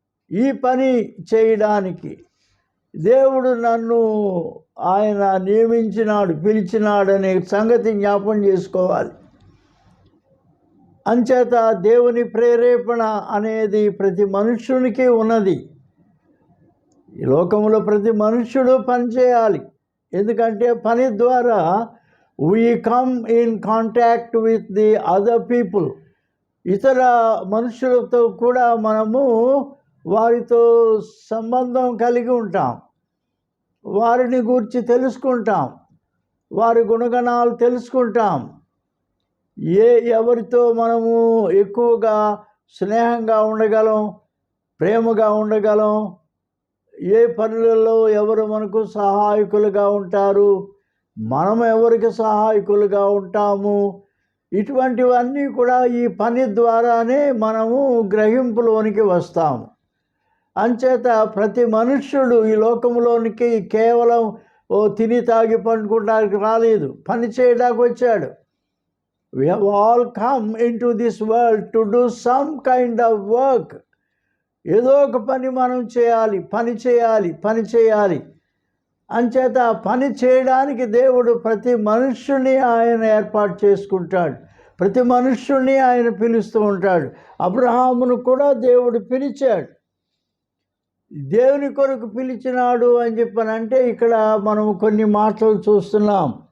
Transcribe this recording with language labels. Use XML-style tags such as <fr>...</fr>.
<te>ఈ పని చేయడానికి దేవుడు నన్ను ఆయన నియమించినాడు, పిలిచినాడనే సంగతి జ్ఞాపం చేసుకోవాలి. అంచేత దేవుని ప్రేరేపణ అనేది ప్రతి మనుష్యునికి ఉన్నది. ఈ లోకంలో ప్రతి మనుష్యుడు పని చేయాలి. ఎందుకంటే పని ద్వారా</te> <en>we come in contact with the other people.</en> <te>ఇతర మనుషులతో కూడా మనము వారితో సంబంధం కలిగి ఉంటాం, వారిని గురించి తెలుసుకుంటాం, వారి గుణగణాలు తెలుసుకుంటాం. ఎవరితో మనము ఎక్కువగా స్నేహంగా ఉండగలం, ప్రేమగా ఉండగలం, ఏ పనులలో ఎవరు మనకు సహాయకులుగా ఉంటారు, మనం ఎవరికి సహాయకులుగా ఉంటాము, ఇటువంటివన్నీ కూడా ఈ పని ద్వారానే మనము గ్రహింపులోనికి వస్తాము. అంచేత ప్రతి మనుష్యుడు ఈ లోకంలోనికి కేవలం తిని తాగి పండుకోవడానికి రాలేదు, పని చేయడానికి వచ్చాడు.</te> <en>We have all come into this world to do some kind of work.</en> <te>ఏదో ఒక పని మనం చేయాలి, పని చేయాలి. అంచేత పని చేయడానికి దేవుడు ప్రతి మనుష్యుని ఆయన ఏర్పాటు చేసుకుంటాడు, ప్రతి మనుష్యుని ఆయన పిలుస్తూ ఉంటాడు. అబ్రహామును కూడా దేవుడు పిలిచాడు. దేవుని కొరకు పిలిచినాడు అని చెప్పనంటే ఇక్కడ మనం కొన్ని మాటలు చూస్తున్నాం.</te>